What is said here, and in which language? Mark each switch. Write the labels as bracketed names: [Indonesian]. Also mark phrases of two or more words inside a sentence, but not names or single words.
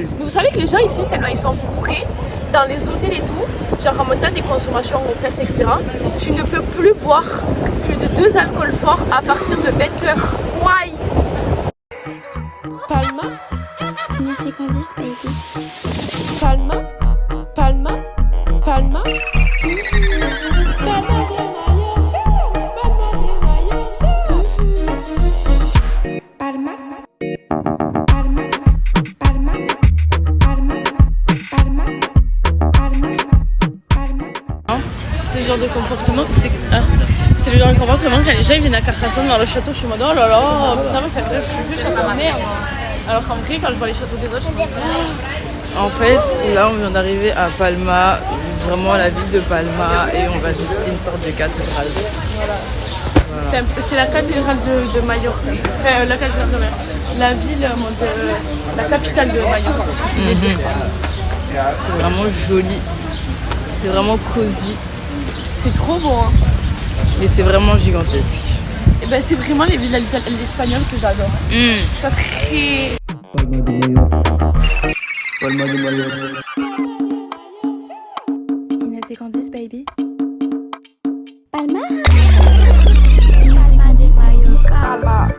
[French] Vous savez que les gens ici, tellement ils sont bourrés, dans les hôtels et tout, genre en mode des consommations offertes, etc., tu ne peux plus boire plus de 2 alcools forts à partir de 20h. [English] Why? Palma, [French] Mais c'est Candice, baby. Palma, Palma, Palma. Palma de Mallorca, Palma de Mallorca. Palma, Palma, Palma, Palma, Palma, Palma, Palma. Ce genre de comportement, c'est le genre de comportement quand les gens ils viennent à Carcassonne voir le château, je suis en mode oh là là, ça va, ça fait le château de merde. Alors qu'en vrai, quand je vois les châteaux des autres, je me dis En fait, là on vient d'arriver à Palma, vraiment la ville de Palma, et on va visiter une sorte de cathédrale. voilà. C'est la cathédrale de Mallorca. La cathédrale de Mallorca. La ville, la capitale de Mallorca, c'est ce que je voulais dire. C'est vraiment joli, c'est vraiment cosy, C'est trop beau, hein. mais c'est vraiment gigantesque. Et ben c'est vraiment les villes espagnoles que j'adore. C'est très... Palma de Mallorca. Inès et Candice, baby. Palma. Inès et Candice, baby. Palma.